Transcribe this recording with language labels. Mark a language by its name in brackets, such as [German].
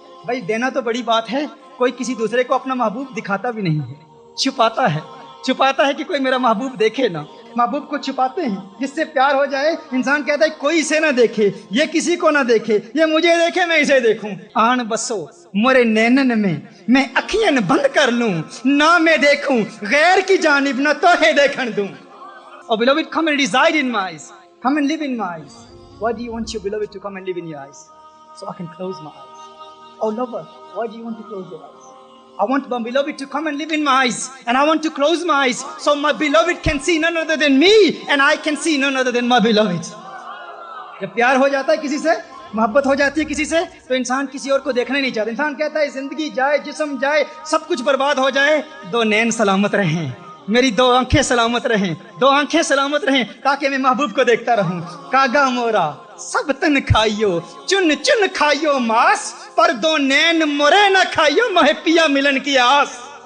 [Urdu] بھائی دینا تو بڑی بات ہے، کوئی کسی دوسرے کو اپنا محبوب دکھاتا بھی نہیں ہے، چھپاتا ہے کہ کوئی میرا محبوب دیکھے نا، محبوب کو چھپاتے ہیں۔ جس سے پیار ہو جائے انسان کہتا ہے کوئی اسے نہ دیکھے، یہ کسی کو نہ دیکھے، یہ مجھے دیکھے میں اسے دیکھوں۔ آن بسو مرے نینن میں اکھیاں بند کر لوں، نہ میں دیکھوں غیر کی جانب، نہ تو ہے دیکھن دوں۔ [English] Oh beloved, come and reside in my eyes, come and live in my eyes. Why do you want your beloved to come and live in your eyes? So I can close my eyes. Oh lover, why do you want to close your eyes? I want my beloved to come and live in my eyes, and I want to close my eyes so my beloved can see none other than me and I can see none other than my beloved. [Urdu] جب پیار ہو جاتا ہے کسی سے، محبت ہو جاتی ہے کسی سے، تو انسان کسی اور کو دیکھنا ہی نہیں چاہتا، انسان کہتا ہے زندگی جائے، جسم جائے، سب کچھ برباد ہو جائے، دو نین سلامت رہیں، میری دو آنکھیں سلامت رہیں، دو آنکھیں سلامت رہیں، تاکہ میں محبوب کو دیکھتا رہوں۔ کاگا مورا سب تن کھائیو، چن چن کھائیو ماس، پر دو نین مورے نہ کھائیو، مہے پیا ملن کی آس،